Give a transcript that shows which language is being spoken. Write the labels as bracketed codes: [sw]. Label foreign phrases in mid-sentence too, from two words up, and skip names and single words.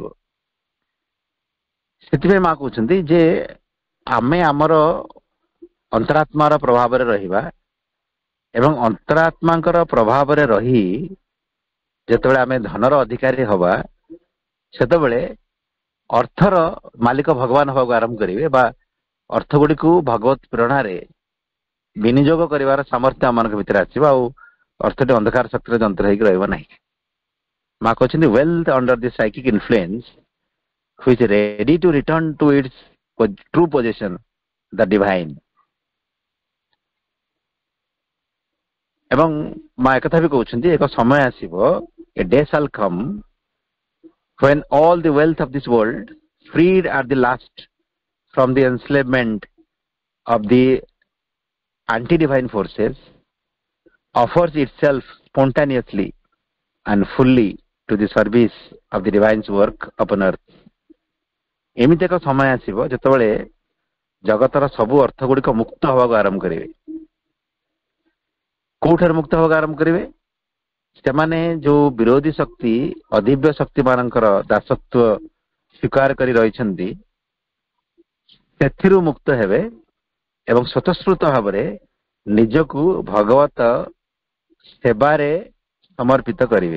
[or] ସେଥିପାଇଁ ମା କହୁଛନ୍ତି ଯେ ଆମେ ଆମର ଅନ୍ତରାତ୍ମାର ପ୍ରଭାବରେ ରହିବା ଏବଂ ଅନ୍ତରାତ୍ମାଙ୍କର ପ୍ରଭାବରେ ରହି ଯେତେବେଳେ ଆମେ ଧନର ଅଧିକାରୀ ହବା ସେତେବେଳେ ଅର୍ଥର ମାଲିକ ଭଗବାନ ହବାକୁ ଆରମ୍ଭ କରିବେ ବା ଅର୍ଥ ଗୁଡ଼ିକୁ ଭଗବତ ପ୍ରେରଣାରେ ବିନିଯୋଗ କରିବାର ସାମର୍ଥ୍ୟ ଆମମାନଙ୍କ ଭିତରେ ଆସିବ ଆଉ ଅର୍ଥଟି ଅନ୍ଧକାର ଶକ୍ତିର ଯନ୍ତ୍ର ହେଇକି ରହିବ ନାହିଁ। ମା କହିଛନ୍ତି [en] wealth under the psychic influence which is ready to return to its true possession, the divine. [or] ଏବଂ ମା ଏକଥା ବି କହୁଛନ୍ତି ଏକ ସମୟ ଆସିବ, [en] a day shall come when all the wealth of this world, freed at the last from the enslavement of the anti-divine forces, offers itself spontaneously and fully to the service of the divine's work upon earth. [or] ଏମିତି ଏକ ସମୟ ଆସିବ ଯେତେବେଳେ ଜଗତର ସବୁ ଅର୍ଥ ଗୁଡ଼ିକ ମୁକ୍ତ ହେବାକୁ ଆରମ୍ଭ କରିବେ। କୋଉଠାରୁ ମୁକ୍ତ ହେବାକୁ ଆରମ୍ଭ କରିବେ? ସେମାନେ ଯୋଉ ବିରୋଧୀ ଶକ୍ତି ଅଦିବ୍ୟ ଶକ୍ତି ମାନଙ୍କର ଦାସତ୍ୱ ସ୍ୱୀକାର କରି ରହିଛନ୍ତି ସେଥିରୁ ମୁକ୍ତ ହେବେ ଏବଂ ସ୍ୱତଃସ୍ଫୂର୍ତ୍ତ ଭାବରେ ନିଜକୁ ଭଗବତ ସେବାରେ ସମର୍ପିତ କରିବେ।